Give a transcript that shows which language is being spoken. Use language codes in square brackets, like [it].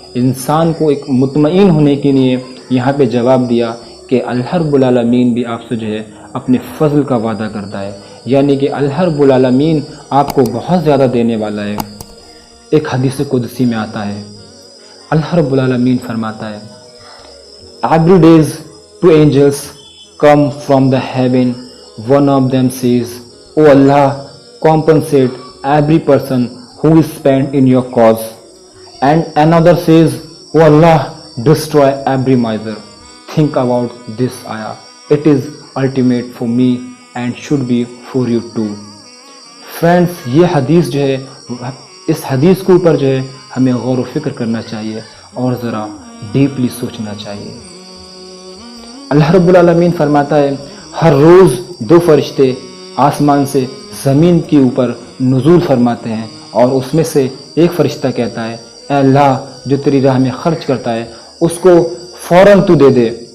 [ur] انسان کو ایک مطمئن ہونے کے لیے یہاں پہ جواب دیا کہ اللہ رب العالمین بھی آپ سے جو ہے اپنے فضل کا وعدہ کرتا ہے، یعنی کہ اللہ رب العالمین آپ کو بہت زیادہ دینے والا ہے۔ ایک حدیث قدسی میں آتا ہے، اللہ رب العالمین فرماتا ہے، [en] Every days two angels come from the heaven. One of them says, O Allah, compensate every person who is spent in your cause. And another says, O Allah, destroy every miser. Think about this ayah. It is ultimate for me and should be for you too. [ur] Friends, یہ حدیث جو ہے، اس حدیث کے اوپر جو ہے ہمیں غور و فکر کرنا چاہیے اور ذرا ڈیپلی سوچنا چاہیے۔ اللہ رب العالمین فرماتا ہے، ہر روز دو فرشتے آسمان سے زمین کے اوپر نزول فرماتے ہیں، اور اس میں سے ایک فرشتہ کہتا ہے، اے اللہ، جو تیری راہ میں خرچ کرتا ہے اس کو فوراً تو دے دے،